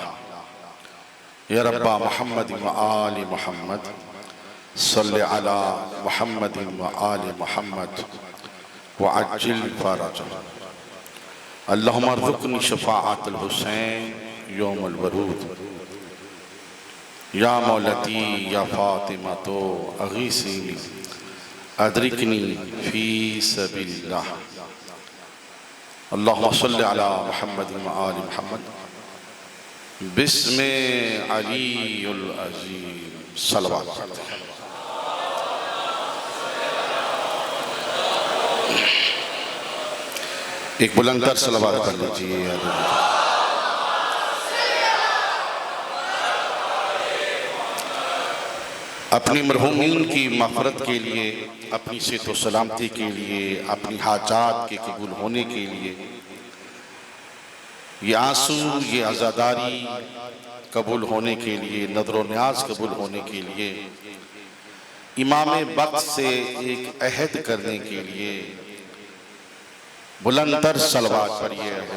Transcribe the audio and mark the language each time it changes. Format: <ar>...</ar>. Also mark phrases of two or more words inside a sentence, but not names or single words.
<ar>يا رب محمد وآل محمد صل على محمد وآل محمد وعجل الفرج. اللهم ارزقني شفاعة الحسين يوم الورود. يا مولاتي يا فاطمة तो أغيثيني أدركيني في سبيل الله. اللهم صل على محمد وآل محمد باسم العلي العظيم صلوات.</ar> <hi>एक बुलंदर सलवात कर लीजिए। अपनी मरहूमीन की मग़फ़िरत के लिए, अपनी सेहत व सलामती के लिए, अपनी हाजात के कबूल होने के लिए, ये आंसू, ये आज़ादारी कबूल होने के लिए, नज़र न्याज कबूल होने के लिए, इमाम वक्त से एक अहद करने के लिए बुलंदर सलवात पढ़िए।</hi>